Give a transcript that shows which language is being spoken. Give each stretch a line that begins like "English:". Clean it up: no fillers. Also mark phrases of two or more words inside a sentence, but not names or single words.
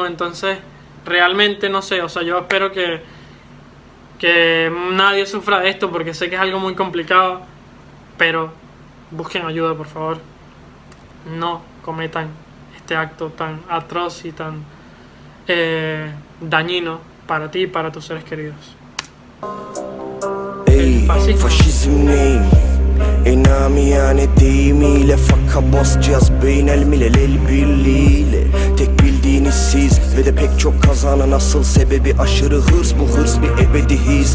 Spanish: Entonces realmente no sé, o sea, yo espero que nadie sufra de esto, porque sé que es algo muy complicado, pero busquen ayuda, por favor. No cometan este acto tan atroz y tan dañino para ti y para tus seres queridos.
Turkish: Ey, faşizm neyim? Enamiyane deyimiyle faka basacağız beyin el milel el birliğiyle. Tek bildiğiniz siz ve de pek çok kazanan asıl sebebi aşırı hırs. Bu hırs bir ebedi his.